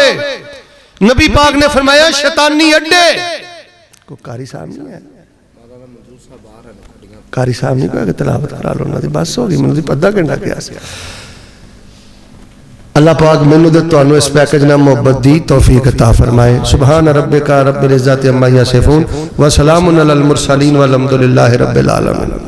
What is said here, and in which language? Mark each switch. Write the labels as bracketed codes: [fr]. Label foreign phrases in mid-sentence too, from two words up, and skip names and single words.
[pa] نبی پاک نے فرمایا شیطانی اڈے. کوئی قاری صاحب نہیں ہے، قاری صاحب نہیں کہا کہ تلاوت کرا لو، انہاں دی بس ہو گئی، مینوں ادھا گھنٹہ کیہا سی. اللہ پاک مینوں تے تہانوں اس پیکج نال محبت دی توفیق عطا فرمائے. [ar] سبحان ربك رب العزة عما يصفون وسلام على المرسلين والحمد لله رب العالمين.